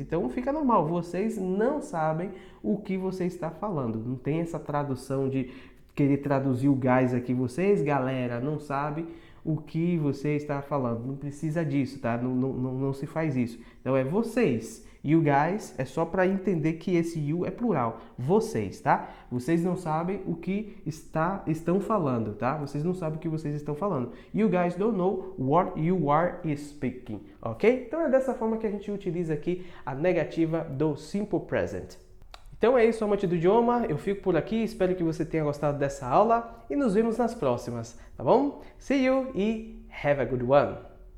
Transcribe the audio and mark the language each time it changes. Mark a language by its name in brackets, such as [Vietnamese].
[Portuguese] Então fica normal, vocês não sabem o que você está falando, não tem essa tradução de querer traduzir o guys aqui, vocês, galera, não sabem o que você está falando. Não precisa disso, tá? Não se faz isso. Então é vocês. E o guys é só para entender que esse you é plural. Vocês, tá? Vocês não sabem o que estão falando, tá? Vocês não sabem o que vocês estão falando. [English] You guys don't know what you are speaking, ok? [Portuguese] Então é dessa forma que a gente utiliza aqui a negativa do simple present. Então é isso, amante do idioma. Eu fico por aqui, espero que você tenha gostado dessa aula e nos vemos nas próximas, tá bom? [English] See you [Portuguese] e [English] have a good one!